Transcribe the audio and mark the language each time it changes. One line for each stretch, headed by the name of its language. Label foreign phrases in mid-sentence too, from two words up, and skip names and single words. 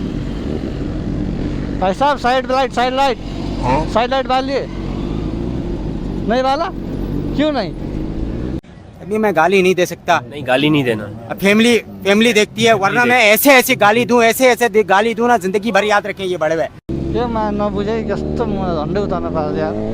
Hindi: भाई साहब
English: side light side light
Hindi: बालिए नहीं बाला क्यों नहीं? अभी मैं गाली नहीं दे सकता। नहीं गाली नहीं देना। अब फैमिली देखती है, वरना मैं ऐसे गाली दूं, ऐसे गाली दूं ना, जिंदगी भर याद रखें ये बड़े हुए।
Nepali: यो मा नबुझे कस्तो मलाई झन्डै उतार्न पाल्छ यार।